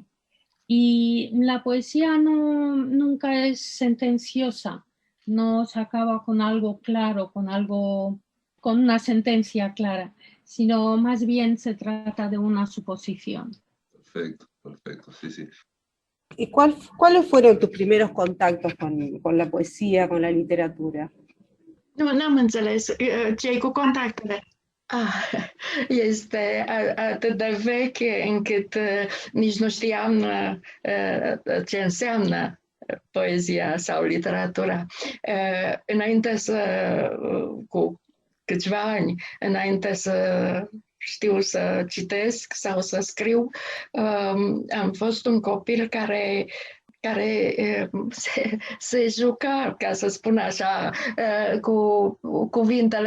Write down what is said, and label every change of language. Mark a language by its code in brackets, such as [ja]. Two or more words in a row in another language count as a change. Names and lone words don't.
[es] Y la poesía nunca es sentenciosa, no se acaba con algo claro, con una sentencia clara, sino más bien se trata de una suposición. Perfecto, sí, sí. ¿Y cuáles fueron tus primeros contactos con la poesía, con la literatura? [ro] N-am înțeles ce-i cu contactele. Este atât de veche încât nici nu știam ce înseamnă poezia sau literatura. Înainte cu câțiva ani, înainte să știu să citesc sau să scriu, am fost un copil care se juca, ca să spun așa, cu cuvintele.